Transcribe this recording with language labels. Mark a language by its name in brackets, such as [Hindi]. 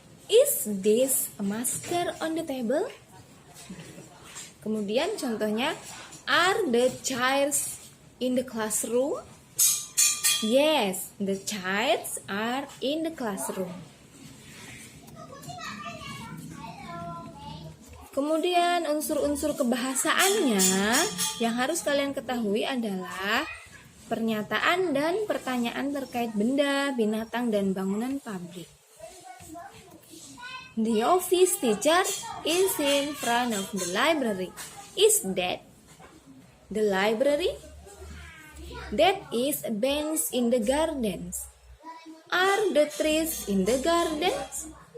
[English] Is this a masker on the table? [Indonesian] Kemudian contohnya, [English] are the chairs in the classroom? Yes, the chairs are in the classroom. [Indonesian] Kemudian unsur-unsur kebahasaannya yang harus kalian ketahui adalah pernyataan dan pertanyaan terkait benda, binatang, dan bangunan publik. [English] The office teacher is in front of the library. Is that the library? That is a bench in the gardens. Are the trees in the gardens?